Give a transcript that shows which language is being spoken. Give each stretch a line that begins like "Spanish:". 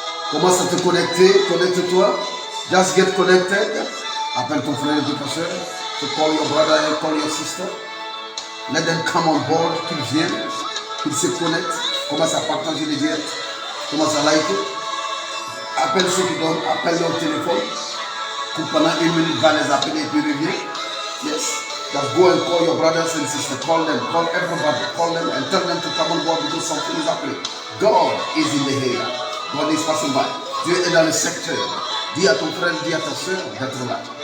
French: Commence à te connecter. Connecte-toi.
English: Just get connected.
French: Appelle ton frère et ta soeur.
English: To call your brother and call your sister. Let them come on board.
French: Qu'ils viennent. Qu'ils se connectent. Commence à partager les directs. Commence à liker. Appelle ceux qui dorment. Appelle leur téléphone. Pendant 1 minute, va les appeler et puis reviens.
English: Yes. Just go and call your brothers and sisters. Call them. Call everybody. Call them and tell them to come on board because something is happening. God is in the area. God is passing by.
French: Dieu est dans le secteur. Dis à ton frère, dis à ta soeur d'être là.